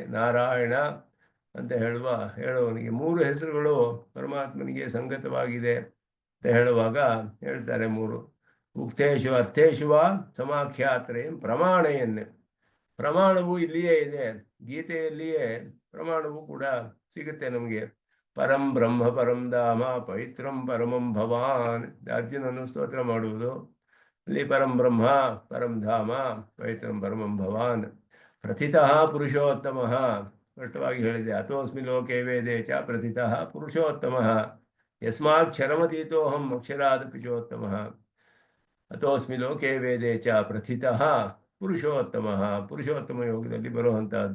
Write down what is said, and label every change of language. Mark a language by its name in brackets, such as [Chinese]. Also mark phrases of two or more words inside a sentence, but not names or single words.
[Kannada] ನಾರಾಯಣ ಅಂತ ಹೇಳುವವನಿಗೆ ಮೂರು ಹೆಸರುಗಳು ಪರಮಾತ್ಮನಿಗೆ ಸಂಗತವಾಗಿದೆ ಅಂತ ಹೇಳುವಾಗ ಹೇಳ್ತಾರೆ ಮೂರು. [Sanskrit] ಉಕ್ತೇಶು ಅರ್ಥೇಶು ವಾ ಸಮಾಖ್ಯಾತ್ರಯಂ ಪ್ರಮಾಣಯನ್. [Kannada] ಪ್ರಮಾಣವು ಇಲ್ಲಿಯೇ ಇದೆ, ಗೀತೆಯಲ್ಲಿಯೇ ಪ್ರಮಾಣವು ಕೂಡ ಸಿಗುತ್ತೆ ನಮಗೆ. [Sanskrit] ಪರಂ ಬ್ರಹ್ಮ ಪರಂ ಧಾಮ ಪವಿತ್ರಂ ಪರಮಂ ಭವಾನ್, [Kannada] ಅರ್ಜುನನು ಸ್ತೋತ್ರ ಮಾಡುವುದು. [Sanskrit] ಅಲ್ಲಿ ಪರಂ ಬ್ರಹ್ಮ ಪರಂ ಧಾಮ ಪವಿತ್ರಂ ಪರಮಂ ಭವಾನ್ ಪ್ರಥಿತಃ ಪುರುಷೋತ್ತಮಃ [Kannada] ಸ್ಪಷ್ಟವಾಗಿ ಹೇಳಿದೆ. [Sanskrit] ಅಥೋಸ್ಮಿ ಲೋಕೆ ವೇದೇ ಚ ಪ್ರಥಿತಃ ಪುರುಷೋತ್ತಮಃ ಯಸ್ಮಾತ್ ಕ್ಷರಮತೀತೋಹಂ ಅಕ್ಷರಾದಪಿ ಚೋತ್ತಮಃ. ಅಥೋಸ್ಮಿ ಲೋಕೆ ವೇದೇ ಚ ಪ್ರಥಿತಃ ಪುರುಷೋತ್ತಮಃ, [Kannada] ಪುರುಷೋತ್ತಮ ಯೋಗದಲ್ಲಿ ಬರುವಂತಹದ್ದು.